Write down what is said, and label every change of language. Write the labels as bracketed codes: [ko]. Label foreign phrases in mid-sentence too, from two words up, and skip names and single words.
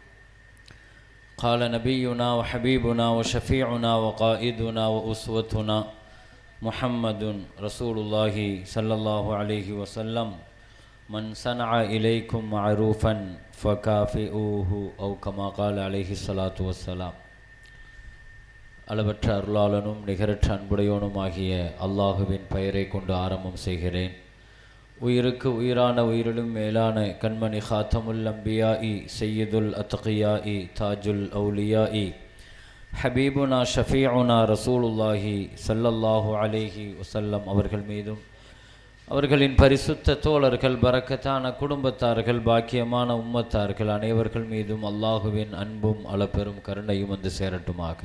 [ar] قال نبينا وحبيبنا وشفيعنا وقائدنا وأسوتنا محمد رسول الله صلى الله عليه وسلم من صنع إليكم معروفا فكافئوه أو كما قال عليه الصلاة والسلام. [ta] அளவற்ற அருளாளனும் நிகரற்ற அன்புடையோனுமாகிய அல்லாஹுவின் பெயரை கொண்டு ஆரம்பம் செய்கிறேன். உயிருக்கு உயிரான உயிரிலும் மேலான கண்மணி [ar] خاتم الأنبياء سيد الأتقياء تاج الأولياء حبيبنا شفيعنا رسول الله صلى الله عليه وسلم [ta] அவர்கள் மீதும் அவர்களின் பரிசுத்த தோழர்கள் பரக்கத்தான குடும்பத்தார்கள் பாக்கியமான உம்மத்தார்கள் அனைவர்கள் மீதும் அல்லாஹுவின் அன்பும் அளப்பெரும் கருணையும் வந்து சேரட்டுமாக.